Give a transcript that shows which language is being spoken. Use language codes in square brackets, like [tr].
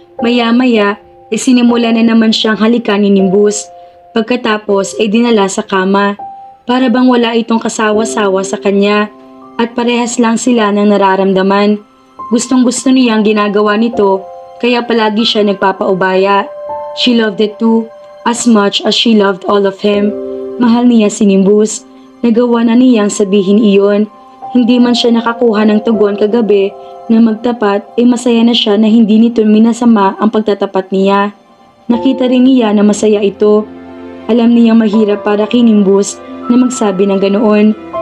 [tl] Maya-maya, sinimula na naman siyang halikan ni Nimbus. Pagkatapos ay dinala sa kama. Para bang wala itong kasawa-sawa sa kanya at parehas lang sila ng nararamdaman. Gustong-gusto niya ang ginagawa nito kaya palagi siya nagpapaubaya. [en] She loved it too, as much as she loved all of him. [tl] Mahal niya si Nimbus. Nagawa na niyang sabihin iyon. Hindi man siya nakakuha ng tugon kagabi na magtapat ay masaya na siya na hindi nito minasama ang pagtatapat niya. Nakita rin niya na masaya ito. Alam niyang mahirap para kay Nimbus na magsabi ng ganoon.